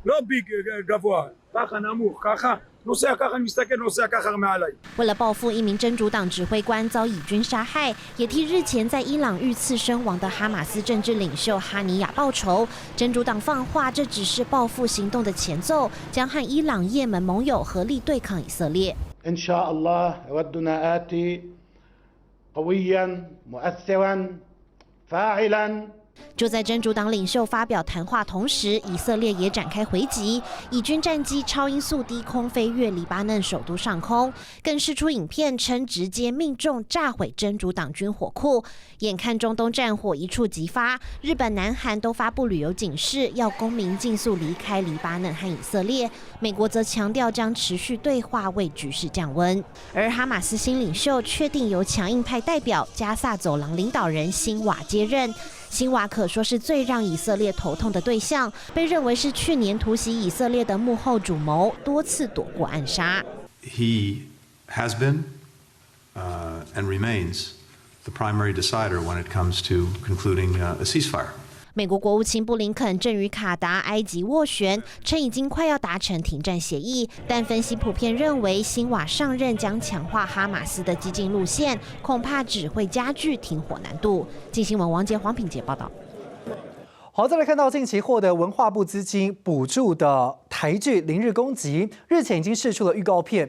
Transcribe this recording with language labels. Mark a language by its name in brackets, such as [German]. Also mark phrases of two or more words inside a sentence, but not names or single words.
[Chinese] 为了报复一名真主党指挥官遭以军杀害，也替日前在伊朗遇刺身亡的哈马斯政治领袖哈尼亚报仇。真主党放话，这只是报复行动的前奏，将和伊朗、也门盟友合力对抗以色列。 [Arabic] إن شاء الله يودنا آتي قويا مؤثرا فاعلا [Chinese] 就在真主党领袖发表谈话同时，以色列也展开回击，以军战机超音速低空飞越黎巴嫩首都上空，更释出影片称直接命中炸毁真主党军火库。眼看中东战火一触即发，日本、南韩都发布旅游警示，要公民尽速离开黎巴嫩和以色列。美国则强调将持续对话，为局势降温。而哈马斯新领袖确定由强硬派代表加萨走廊领导人辛瓦接任。辛瓦可说是最让以色列头痛的对象，被认为是去年突袭以色列的幕后主谋，多次躲过暗杀。 [English] He has been and remains the primary decider when it comes to concluding a ceasefire. [Chinese] 美国国务卿布林肯正与卡达、埃及斡旋，称已经快要达成停战协议，但分析普遍认为，辛瓦上任将强化哈马斯的激进路线，恐怕只会加剧停火难度。镜新闻王杰、黄品杰报道。好，再来看到近期获得文化部资金补助的台剧《零日攻击》，日前已经释出了预告片。